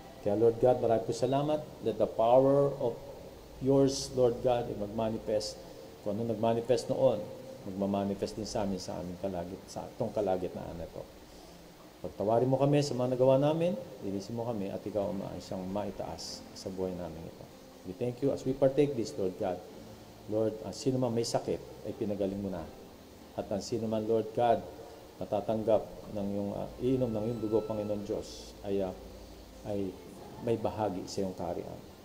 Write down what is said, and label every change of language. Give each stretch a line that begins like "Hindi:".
Filipino: Kaya Lord God, marami po salamat
English: that the power of yours,
Filipino: Lord God, ay mag-manifest. Kung ano nag-manifest noon, magmamanifest din sa amin sa itong kalagitnaan na ito. Pagtawarin mo kami sa mga nagawa namin, linisin mo kami at ikaw ang isang maitaas sa buhay namin ito.
English: We thank you as we partake this, Lord God.
Filipino: Lord, ang sino man may sakit ay pinagaling mo na. At ang sino man, Lord God, natatanggap ng yung iinom ng iyong dugo, Panginoon Diyos, ay may bahagi sa iyong kaharian.